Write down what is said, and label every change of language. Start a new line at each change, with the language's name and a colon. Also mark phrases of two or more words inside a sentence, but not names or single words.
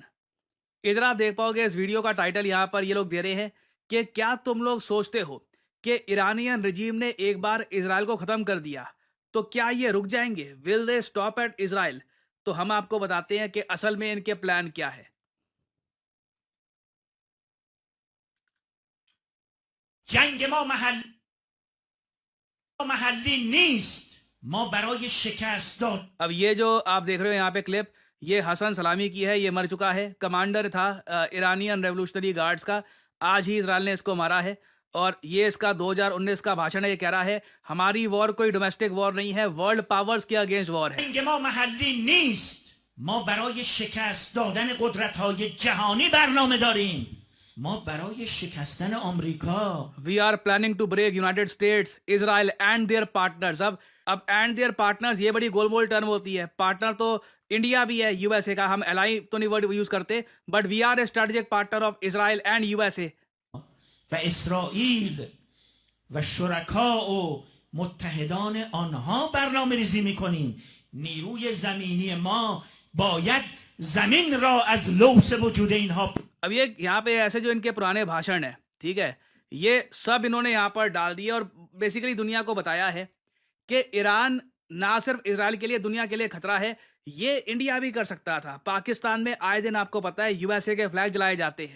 Hindi: इधर आप देख पाओगे इस वीडियो का टाइटल यहाँ पर ये लोग दे रहे हैं कि क्या तुम लोग सोचते हो कि
English: Iranian regime
Hindi: ने एक बार इजराइल को खत्म कर दिया तो क्या ये रुक जाएंगे?
English: Will they stop at Israel?
Hindi: तो हम आपको बताते हैं कि असल में इनके प्लान क्या है।
Persian: جنگ ما محلی نیست ما برای شکست داد.
Hindi: अब ये जो आप देख रहे हो यहाँ पे क्लिप, ये हसन सलामी की है। ये मर चुका है, कमांडर था ईरानियन रेवोल्यूशनरी गार्ड्स का। आज ही इजराइल ने इसको मारा है, और ये इसका 2019 का भाषण है। ये कह रहा है हमारी वॉर कोई
English: domestic war
Hindi: नहीं है,
English: world powers
Hindi: के अगेंस्ट वॉर है।
Persian: جنگ ما محلی نیست ما برای شکست دادن قدرت‌های جهانی برنامه داریم. ما برای شکستن آمریکا.
English: We are planning to break United States, Israel and their partners.
Hindi: अब
English: and their partners
Hindi: ये बड़ी गोलमोल टर्म होती है। पार्टनर तो इंडिया भी है, यूएसए का। हम एलाई तो नहीं वर्ड यूज करते,
English: but we are a strategic partner of Israel and USA.
Persian: و اسرائیل و شرکا و متحدان آنها برنامه ریزی میکنیم. نیروی زمینی ما باید زمین را از لوث وجود اینها.
Hindi: अब ये यहाँ पे ऐसे जो इनके पुराने भाषण है, ठीक है, ये सब इन्होंने यहाँ पर डाल दिया और बेसिकली दुनिया को बताया है कि ईरान ना सिर्फ इजराइल के लिए, दुनिया के लिए खतरा है। ये इंडिया भी कर सकता था। पाकिस्तान में आए दिन आपको पता है यूएसए के फ्लैग जलाए जाते हैं।